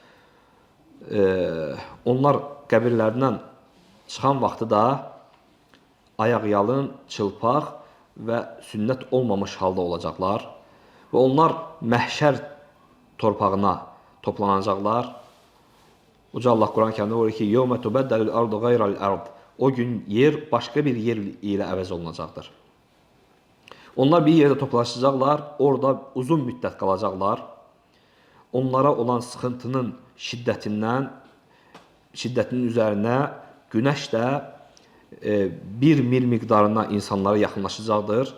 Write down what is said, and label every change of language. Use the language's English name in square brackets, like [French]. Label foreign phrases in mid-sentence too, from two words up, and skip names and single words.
[Azerbaijani] Onlar qəbirlərindən çıxan vaxtı da ayaqyalın, çılpaq və sünnət olmamış halda olacaqlar. Və onlar məhşər torpağına toplanacaqlar. Uca Allah Quran-Kərimdə buyurur ki, [Arabic] يَوْمَ تُبَدَّلُ الْأَرْضُ غَيْرَ الْأَرْضِ [Azerbaijani] O gün yer başqa bir yer ilə əvəz olunacaqdır. Onlar bir yerdə toplaşacaqlar, orada uzun müddət qalacaqlar. Onlara olan sıxıntının şiddətinin üzərinə günəş də bir mil miqdarına insanlara yaxınlaşacaqdır.